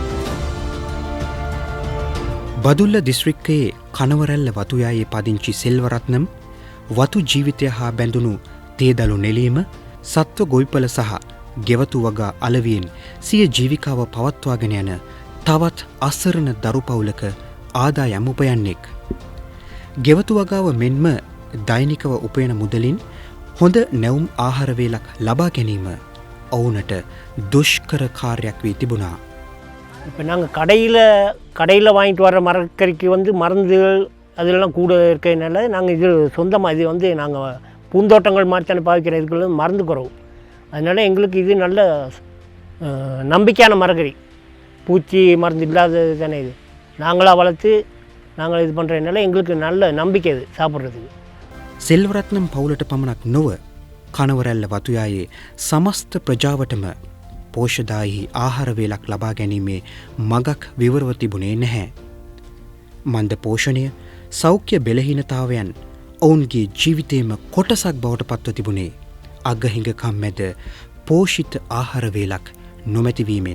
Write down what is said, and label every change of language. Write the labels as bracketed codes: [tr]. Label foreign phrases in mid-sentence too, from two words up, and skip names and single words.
[si] බදුල්ල දිස්ත්‍රික්කයේ කනවරැල්ල වතුයායේ පදිංචි සෙල්වරත්නම් වතු ජීවිතය හා බැඳුණු තේදලු නෙලීම සත්ව ගොවිපල සහ ගෙවතු වගා අලවියෙන් සිය ජීවිකාව පවත්වාගෙන යන තවත් අසරණ දරු පවුලක ආදායම් උපයන්නෙක්. ගෙවතු වගාව මෙන්ම දෛනිකව උපයන මුදලින් හොඳ නැවුම් ආහාර වේලක් ලබා ගැනීම ඔවුනට දුෂ්කර කාර්යයක් වී තිබුණා. [ta] இப்போ நாங்கள் கடையில் வாங்கிட்டு வர மரக்கறிக்கு வந்து மருந்துகள் அதெல்லாம் கூட இருக்கிறதுனால நாங்கள் இது சொந்தமாக இது வந்து நாங்கள் பூந்தோட்டங்கள் மாதிரி தானே பாவிக்கிற இதுக்குள்ள மருந்து குறவு. அதனால் எங்களுக்கு இது நல்ல நம்பிக்கையான மரக்கறி, பூச்சி மருந்து இல்லாதது தானே இது. நாங்களாக வளர்த்து நாங்கள் இது பண்ணுறதுனால எங்களுக்கு நல்ல நம்பிக்கை இது சாப்பிட்றதுக்கு. [si] සෙල්වරත්නම් පවුලට පමණක් නොව කනවරැල්ල වතුයායේ සමස්ත ප්‍රජාවටම පෝෂදායී ආහාර වේලක් ලබා ගැනීමේ මගක් විවරව තිබුණේ නැහැ. මන්ද පෝෂණය, සෞඛ්‍ය බෙලහීනතාවයන් ඔවුන්ගේ ජීවිතේම කොටසක් බවට පත්ව තිබුණේ අගහිඟකම් මැද පෝෂිත ආහාර වේලක් නොමැතිවීමෙන්.